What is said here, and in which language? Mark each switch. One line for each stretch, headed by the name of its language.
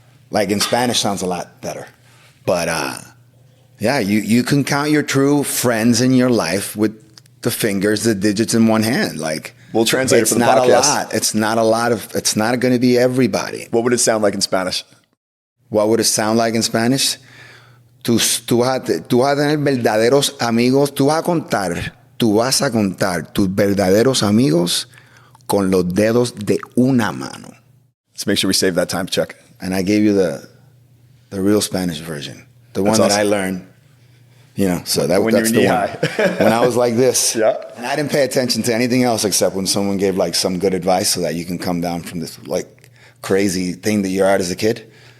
English: Like in Spanish sounds a lot better. But you can count your true friends in your life with the digits in one hand. Like, we'll translate it for the podcast. It's not a lot. It's not going to be everybody. What would it sound like in Spanish? What would it sound like in Spanish?
Spanish: Tú vas a tener verdaderos amigos. Tú vas a contar tus verdaderos amigos con los dedos de una mano.
English: Let's make sure we save that time check. And I gave you the real Spanish version, the one that I learned. So that's the one. When I was like this, and I didn't pay attention to anything else except when someone gave like some good advice so that you can come down from this like crazy thing that you're at as a kid.